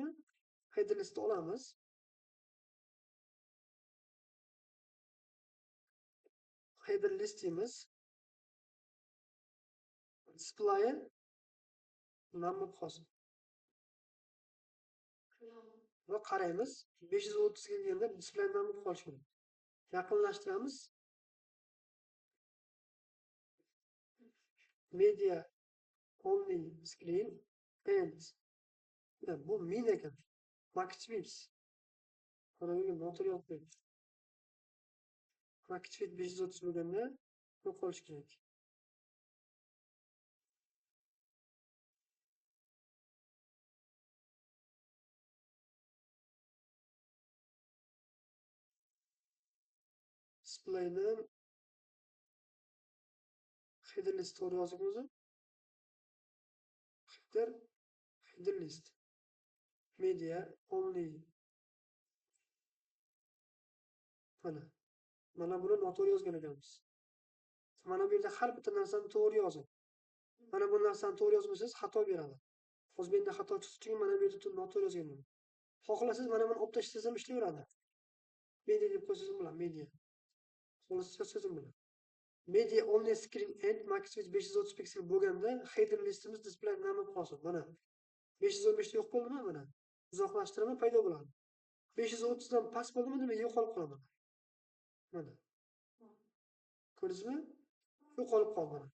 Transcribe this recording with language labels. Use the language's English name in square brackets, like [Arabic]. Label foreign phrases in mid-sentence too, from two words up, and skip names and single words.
[Uzbek] Header listni olamiz. [English] Header list [Uzbek] deymiz. [English] Display number hosil. [Uzbek] Va qaraymiz. 530 kelganda [English] display number [Uzbek] qolishi kerak. Yaqinlashtiramiz. [English] Media only screen and bu min ekan. MaxFit. [Uzbek] Mana bunga noter yozib qo'ying. MaxFit 530 bo'lganda yo'qolishi kerak. Displayni [English] header list [Uzbek] to'g'ri yozib o'zi. [English] Header list. Media only. [Uzbek] Mana buni noto'g'ri yozgan ekanmiz. Mana bu yerda har bitta narsani to'g'ri yozing. Mana bu narsani to'g'ri yozmasangiz xato beradi. Hozir menda xato chiqishi uchun mana bu yerda noto'g'ri yozganman. Xohlasangiz mana buni olib tashlasangiz ham ishlayveradi. Media deb qo'ysangiz ham bo'ladi, media. Xohlasangiz yozsangiz ham bo'ladi. [English] Media only screen and [Uzbek] MaxFit 530 piksel bo'lganda [English] header listimiz display [Uzbek] nima qolsin. Mana 515 yo'q bo'ldimi mana? Uzoqlashtiraman paydo bo'ladi. 530 dan past bo'ldimi demak yo'qolib qoladi. Mana. Ko'rdingizmi? Yo'qolib qoldi mana.